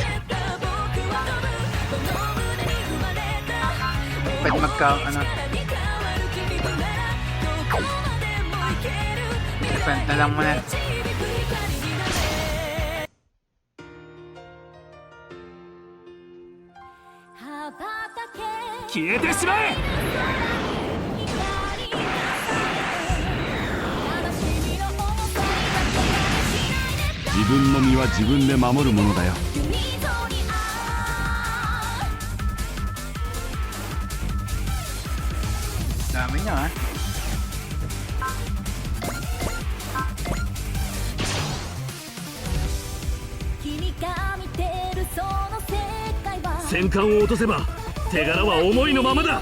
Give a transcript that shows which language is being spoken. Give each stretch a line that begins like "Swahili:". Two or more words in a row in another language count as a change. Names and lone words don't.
Filipino: Pwede ano. Defend na lang muna.
Japanese: 消えてしまえ! 自分の身は自分で守るものだよ。
Filipino: Dami niya, ha?
Japanese: " 戦艦を落とせば手柄は思いのままだ。